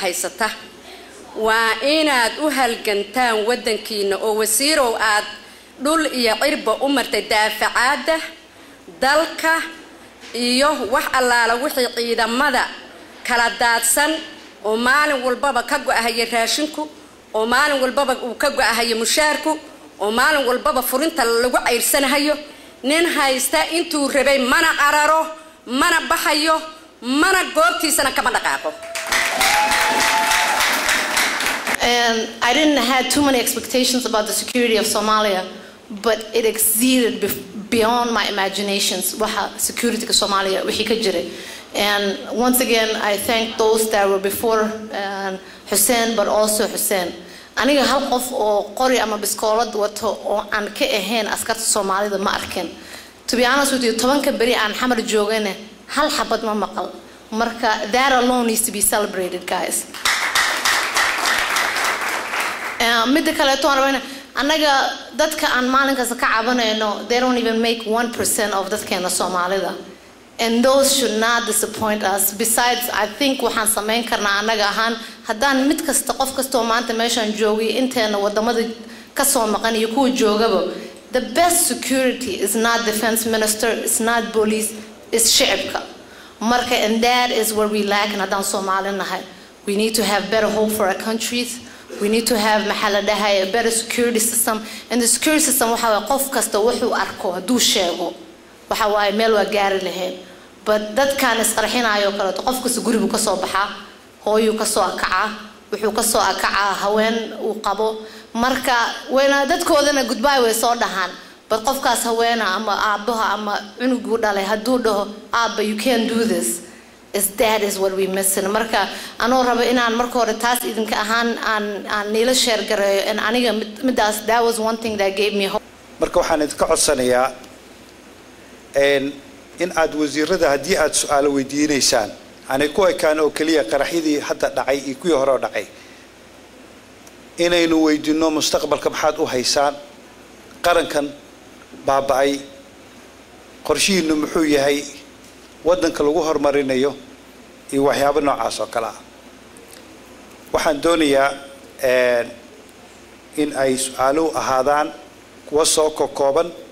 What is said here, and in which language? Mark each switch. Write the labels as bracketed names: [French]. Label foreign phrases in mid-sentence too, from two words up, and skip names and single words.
[Somali] haysata waa inaad u halgantaan wadankiina oo wasiirow aad dhul iyo cirba u martay daafacaada dalka iyo wax allaala wixii ciidamada kala daadsan oo maalin walbaba ka go'ahay raashinku oo maalin walbaba uu ka go'ahay mushaarku oo maalin walbaba furinta lagu ceyrsanayo nin haysta intuu rabay mana qararo mana baxayo mana goobtiisana kama dhaqaaqo. [English] And I didn't have too many expectations about the security of Somalia, but it exceeded beyond my imaginations waxa security of Somalia [Somali] wixii ka jiray. [English] And once again I thank those that were before Hussein but also Hussein. [Somali] aniga hal qof oo qori ama biskoolad wato oo aan ka ahayn askarta Soomaalida ma arkin. [English] To be honest with you, [Somali] 10 bari aan xamar joogana hal xabad ma maqal. [English] Marka that alone needs to be celebrated, guys. [Somali] Midda kale toona anaga dadka aan maalinkaas ka cabanayno [English] they don't even make 1% of [Somali] dadkeena Soomaalida. [English] And those should not disappoint us. Besides, I think [Somali] waxaan sameyn karnaa anaga ahaan haddaan mid kasta qof kasta oo maanta meeshan joogay inteena wadamada ka soo maqan iyo kuwa joogaba [English] the best security is not defense minister, it's not police, it's [Somali] shicibka. Marka, [English] and that is where we lack in [Somali] haddaan Soomaali nahay. [English] We need to have better hope for our countries. We need to have a better security system. And the security system [Somali] waxa way qof kasta wuxuu arko hadduu sheego waxa way meel waa gaari lahayn. But dadkaan isqarxinayo kale qof kasta gurigu ka soo baxa hooyo ka soo akaca wuxuu ka soo akaca haween uu qabo marka weena dadkoodana goodbye way soo dhahan but qofkaas haweena ama aabaha ama cunugu dhalay hadduu dhaho aaba [English] you can't do this that is what we missing [Somali] marka anoo rabo inaan marka hore taas idinka ahaan aan niila share gareeyo and aniga midaas [English] that was one thing that gave me hope [Somali] marka waxaan idinka codsanayaa in aad wasiirada haddii aad su'aalo weydiinaysaan anay ku ekaan oo kaliya qaraxyadii hadda dhacay iyo kuwii hore dhacay inaynu weydiino mustaqbalka maxaad u haysaan qarankan baaba'ay qorshihiinu muxuu yahay wadanka lagu horumarinayo iyo waxyaabo noocaas oo kala waxaan doonayaa in ay su'aalo ahaadaan kuwa soo kooban